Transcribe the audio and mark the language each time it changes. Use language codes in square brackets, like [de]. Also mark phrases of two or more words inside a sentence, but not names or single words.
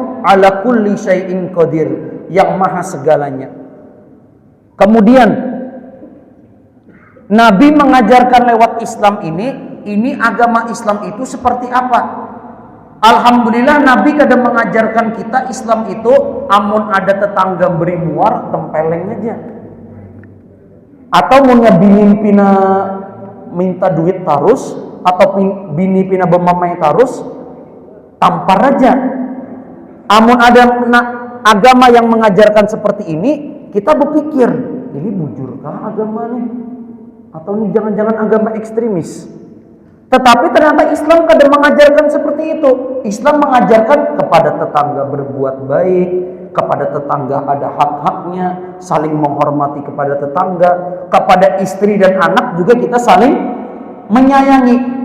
[ar] Ala kulli syai'in qadir, [id] yang maha segalanya. Kemudian Nabi mengajarkan lewat Islam ini agama Islam itu seperti apa? [bjn] Alhamdulillah Nabi kadang mengajarkan kita Islam itu amun ada tetangga beri muar tempeleng aja. Atau munnya bini pina minta duit tarus atau bini pina bemamai tarus tampar aja. [id] Amun ada agama yang mengajarkan seperti ini, kita berpikir ini bujurkah agama nih? Atau ini jangan-jangan agama ekstremis? Tetapi ternyata Islam kadang mengajarkan seperti itu. Islam mengajarkan kepada tetangga berbuat baik, kepada tetangga ada hak-haknya, saling menghormati kepada tetangga, kepada istri dan anak juga kita saling menyayangi.